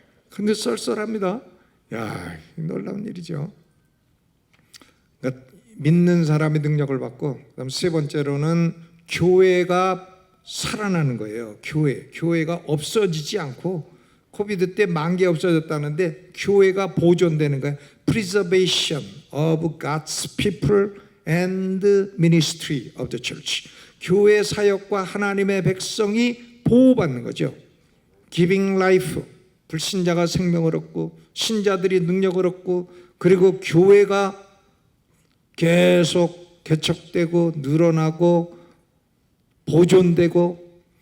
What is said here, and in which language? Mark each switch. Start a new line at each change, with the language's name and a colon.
Korean: 근데 썰썰합니다. 야, 놀라운 일이죠. 그러니까 믿는 사람의 능력을 받고, 그다음 세 번째로는 교회가 살아나는 거예요. 교회가 없어지지 않고 코비드 때 10,000개 없어졌다는데 교회가 보존되는 거예요.
English: Preservation of God's people and the ministry of the church.
Korean: 교회 사역과 하나님의 백성이 보호받는 거죠.
English: Giving life.
Korean: 불신자가 생명을 얻고 신자들이 능력을 얻고 그리고 교회가 계속 개척되고 늘어나고 보존되고.